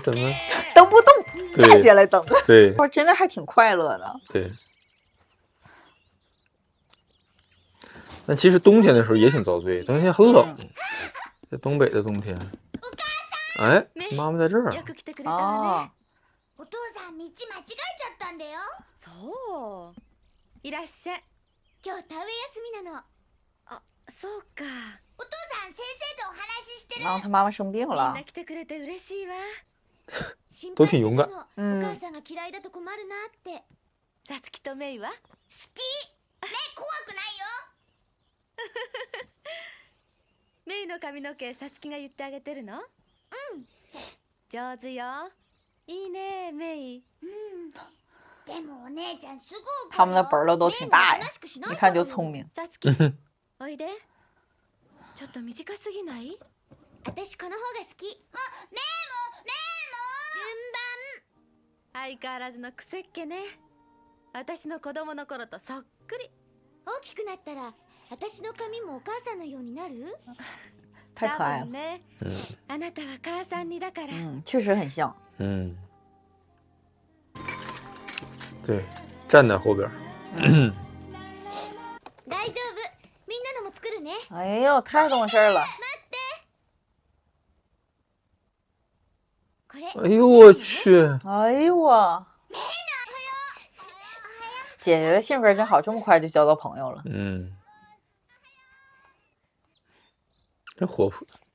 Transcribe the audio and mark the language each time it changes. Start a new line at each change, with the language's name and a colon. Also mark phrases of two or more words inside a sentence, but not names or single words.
Chinese: 蹬不动，站起来蹬。对，我真的还挺快乐的。对。但其实冬天的时候也挺遭罪，冬天很冷，在东北的冬天。哎，妈妈在这儿。哦。
Japanese: お父さん道間違えちゃったんだよ。そう。いらっしゃい。今日田植え休みなの。あ、そうか。お父さん先生とお話ししてる。
Chinese: 然后他妈妈生病了。
Japanese: みんな来てくれて嬉しいわ。
Chinese: 都挺勇敢。
Japanese: お母さんが嫌いだと困るなって。さつきとメイは？好き。ね、怖くないよ。メイの髪の毛さつきが言ってあげてるの？上手よ。いいね、メイ。でもお姉ちゃんすぐ。
Chinese: 他们的本儿都挺大呀，一看就聪明。
Japanese: さつき、おいで。ちょっと短すぎない？私この方が好き。あ、メイも相変わらずのくせっ気ね。私の子供の頃とそっくり。大きくなったら私の髪もお母さんのようになる？
Chinese: 太可爱了。
Japanese: ね。あなたは母さんにだから。
Chinese: 确实很像。对，站在后边。
Japanese: 大丈夫。みんなのも作るね。
Chinese: 哎呦，太懂事了。哎呦我去！哎呦我，姐姐的性格真好，这么快就交到朋友了。真活泼。